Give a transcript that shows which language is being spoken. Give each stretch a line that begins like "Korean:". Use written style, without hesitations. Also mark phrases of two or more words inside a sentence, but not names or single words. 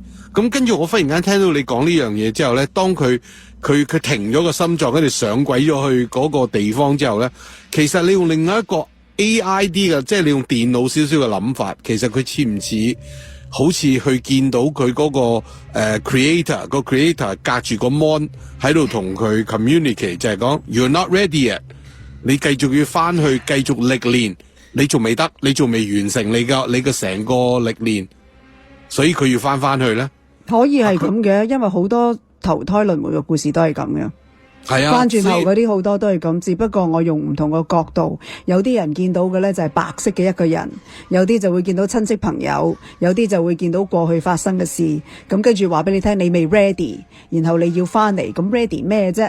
Cantonese: 咁跟住我忽然間聽到你講呢樣嘢之後咧，當佢停咗個心臟，跟住上軌咗去嗰個地方之後咧，其實你用另外一個 AI 啲嘅，即係你用電腦少少嘅諗法，其實佢似唔似好似去見到佢嗰個creator 個 creator 隔住個 mon 喺度同佢 communicate， 就係講
English: you're not ready yet，
Cantonese: 你繼續要翻去繼續歷練，你仲未得，你仲未完成你嘅成個歷練，所以佢要翻去咧。可以係咁嘅，因為好多投胎輪迴嘅故事都係咁嘅。係啊，翻轉頭嗰啲好多都係咁，只不過我用唔同嘅角度，有啲人見到嘅咧就係白色嘅一個人，有啲就會見到親戚朋友，有啲就會見到過去發生嘅事，咁跟住話俾你聽你未 ready， 然後你要翻嚟，咁 ready 咩啫？